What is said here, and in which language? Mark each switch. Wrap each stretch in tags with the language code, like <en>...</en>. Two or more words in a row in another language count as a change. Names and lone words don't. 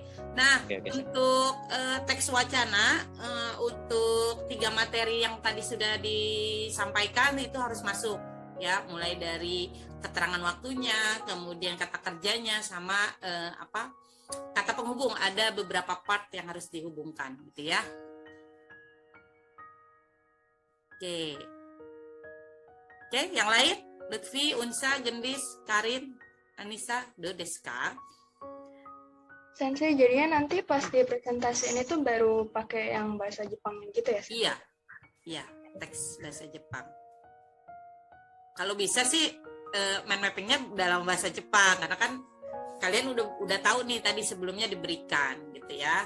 <id>Nah, untuk teks wacana untuk 3 materi yang tadi sudah disampaikan itu harus masuk ya, mulai dari keterangan waktunya, kemudian kata kerjanya sama kata penghubung. Ada beberapa part yang harus dihubungkan gitu ya. Oke, yang lain? Lutfi, Unsa, Gendis, Karin, Anissa,</id> <ja>どうですか?</ja> <id>Sensei, jadinya nanti pas di presentasi ini tuh baru pakai yang bahasa Jepang gitu ya? Iya, teks bahasa Jepang. Kalau bisa sih</id> <en>mind mappingnya</en> <id>dalam bahasa Jepang, karena kan kalian udah tahu nih tadi sebelumnya diberikan gitu ya.</id>